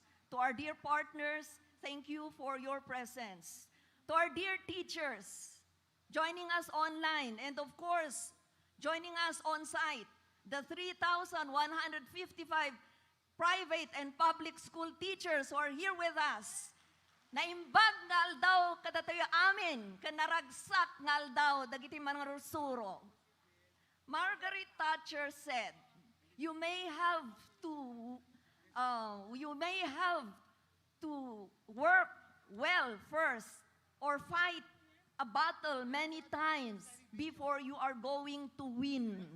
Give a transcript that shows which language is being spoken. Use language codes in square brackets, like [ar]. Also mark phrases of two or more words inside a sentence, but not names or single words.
[en] To our dear partners, thank you for your presence. To our dear teachers, joining us online, and of course, joining us on site, the 3,155 private and public school teachers who are here with us. [ilo] Naimbag nga aldaw kadatayo amin, kanaragsak nga aldaw dagiti manarusuro. [en] Margaret Thatcher said, you may have to work well first or fight a battle many times before you are going to win.